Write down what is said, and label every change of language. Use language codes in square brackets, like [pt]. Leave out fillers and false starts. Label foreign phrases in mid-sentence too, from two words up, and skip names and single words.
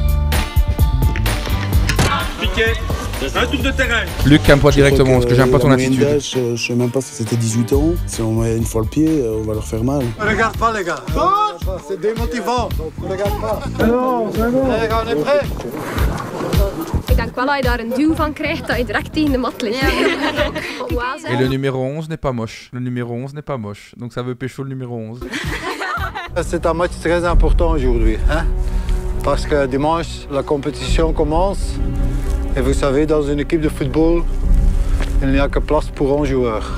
[fr] Piqué, un tour de terrain. Luc, calme-toi directement, parce que j'aime pas ton attitude. Je sais même pas si c'était 18 ans. Si on met une fois le pied, on va leur faire mal. Regarde pas, les gars. C'est démotivant. Regarde pas. Non, c'est bon. Les gars, on est prêts. [nl] Ik denk wel dat je daar een duw van krijgt dat je direct tegen de mat ligt. [fr] Et le numéro 11 n'est pas moche. Le numéro 11 n'est pas moche. Donc ça veut pécho le numéro 11. C'est un match très important aujourd'hui. Hein? Parce que dimanche, la compétition commence. Et vous savez, dans une équipe de football, il n'y a que place pour un joueur.